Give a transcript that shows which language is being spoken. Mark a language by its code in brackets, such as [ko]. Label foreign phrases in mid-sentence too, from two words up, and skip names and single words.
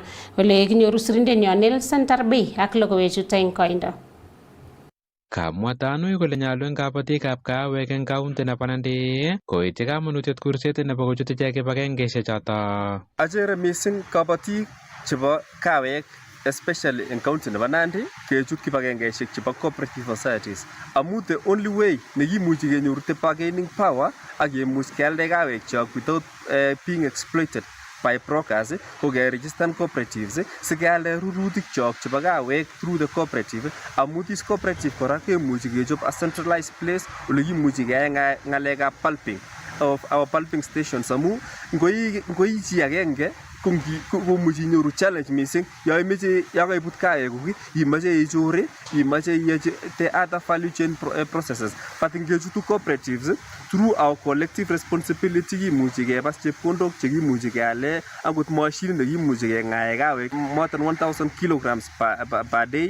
[kln] Ole kinyoru sirindenyo Nelson Tarbei ak logoiwechuto eng koindo. Kamwa Tanui kole nyalu eng kabatikab kaawek eng kaunti nebo Nandi koityi kamanutiet kurset nebo kochut ichek kibagengeisiek choto. Achere missing kabatik chebo kaawek [en] especially in county [kln] nebo Nandi kechut kibagengeisiek chebo [en] cooperative societies [kln] amu [en] the only way [kln] nekimuchi kenyoru [en] the bargaining power [kln] ak kemuch kealde kaawek chok [en] without being exploited by brokers [kln] ko keregistan cooperatives sikealde rurutik chok chebo kaawek [en] through the cooperative [kln] amu [en] this cooperative [kln] kora kemuchi kechop [en] a centralized place [kln] ole kimuchi keyai ng'alekab [en] pulping of our pulping stations [kln] amu ngoi chi agenge komuchi inyoru challenge missing ya kaibut kaawekuk imache ichore imache iyachi [en] the other value chain processes but [kln] ngechutu [en] cooperatives through our collective responsibility [kln] kimuchi kepas chepkondok chekimuchi keale akot mashinit nekimuchi keng'ae kaawek [en] more than 1000 kilograms per day.